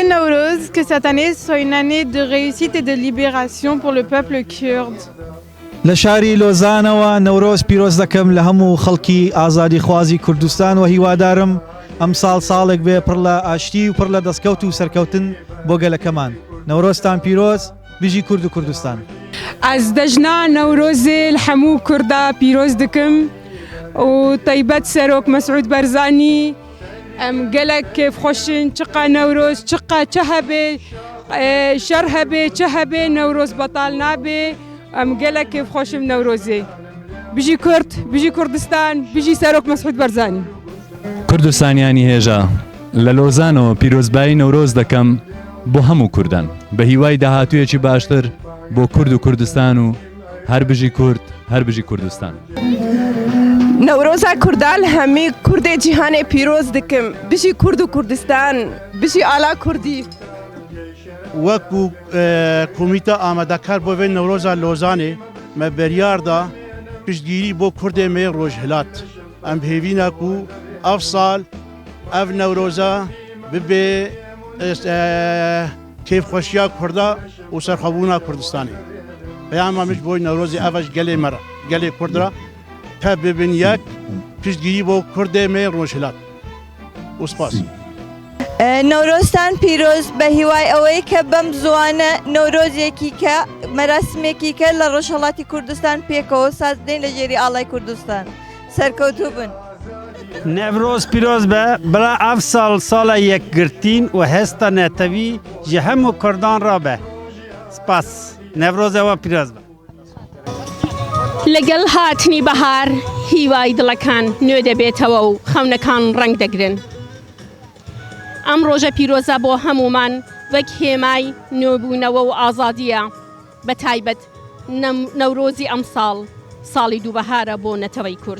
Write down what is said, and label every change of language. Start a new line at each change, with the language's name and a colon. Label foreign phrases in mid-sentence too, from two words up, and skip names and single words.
French: Nowruz, que cette année soit une année de réussite et de libération pour le peuple kurde.
Central Kurdish: لشاری لۆزانەوە نەورۆز پیرۆز دەکەم لە هەموو خەڵکی ئازادی خوازی کوردستان و هیوادارم ئەم ساڵێک بێ پڕ لە ئاشتی و پڕ لە دەستکەوت و سەرکەوتن بۆ گەلەکەمان. نەورۆزتان پیرۆز، بژی کورد و کوردستان.
Kurdish: از دژنا نەورۆزێ هەموو کووردا پیرۆز دکم و تایبەت سەرۆک مەسعود بەرزانی ئەم gelek kêfxweşin çiqa Newroz çiqa çi hebe şer hebe çi hebe Newroz betal nabe em gelek kêfxweşim Newrozê bijî Kurd bijî Kurdistan bijî Serok Mesûd Barzanî
Central Kurdish: کوردستانیانی هێژە لە لۆزانەوە پیرۆزبایی نەورۆز دەکەم بۆ هەموو کوردان بە هیوای داهاتوویەکی باشتر بۆ کورد و کوردستان و هەر بژی کورد هەر بژی کوردستان.
Kurdish: نەورۆزا کوردان هەمی کوردێ جیهانێ پیرۆز دکم بژی کورد و کوردستان بژی ئالا کوردی. وەکو کۆمیتە ئامادەکار بۆ vê نەورۆزا لۆزانê me biryar da piştgirî bo Kurdê me rojhilat. Em hêvîne ku ev sal ev Newroza bibe kêfxweşiya Kurda û serxwebûna Kurdistanê. Peyama min ji bo Newrozê ev ji gelê me re gelê Kurd re te bibin yek piştgirî bo Kurdê me rojhilat. û spas.
Central Kurdish: نەورۆزتان پیرۆز بە هیوای ئەوەی کە بەم زوانە نەورۆزێکی کە مەراسمێکی کە لە ڕۆژهەڵاتی کوردستان پێکەوە سازدەین لە ژێری ئاڵای کوردستان سەرکەوتوو بن.
Kurdish: نەورۆز پیرۆز بە بەڵا ئەف ساڵ ساڵە یەکگرتین و هێستا نەتەوی ji hemû Kurdan re be.
Central Kurdish: Spas نەورۆزەوە پیرۆز بە. لەگەڵ هاتنی بەهار هیوای دڵەکان نوێ دەبێتەوە و خەونەکان ڕنگ دەگرن. ئەم ڕۆژە پیرۆزە بۆ هەمومان وەک هێمای نوێبوونەوە و ئازادیە بە تایبەت نەورۆزی ئەم ساڵی دووبەهارە بۆ نەتەوەی کورد.